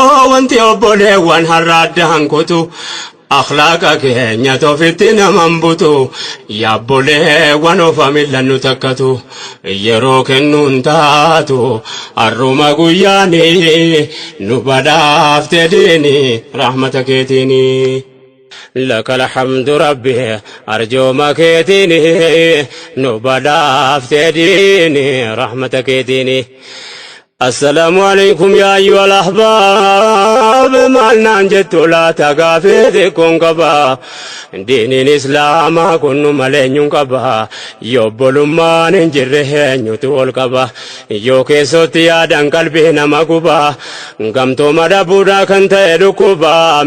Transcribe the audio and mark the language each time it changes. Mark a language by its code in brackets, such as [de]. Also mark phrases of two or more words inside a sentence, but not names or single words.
[om] Wanti obboleewwan har'a addaan kutu. Akhlaaqa keenya tofitti naman butu. Yaa obboleewwan of hamillan nu takkatu. Yeroo kennuun taatu. Arruma guyyaani nu badhaafte diini rahmata keetiini. [ar] لك الحمد ربي، [om] arjooma keetiini. Nu badhaafte diini rahmata keetiini. [ar] السلام عليكم يا أيها الأحباب. [om] Maal naan jettu laata gaafii xiqqoon qaba. Diiniin Islaamaa kun nu malee eenyuun qaba. Yoo obbolummaan hin jirre eenyutu ol qaba? Yoo keessotti yaadan qalbii nama guba. Gamtooma dhabuudhaa kan ta'e dhukkuba.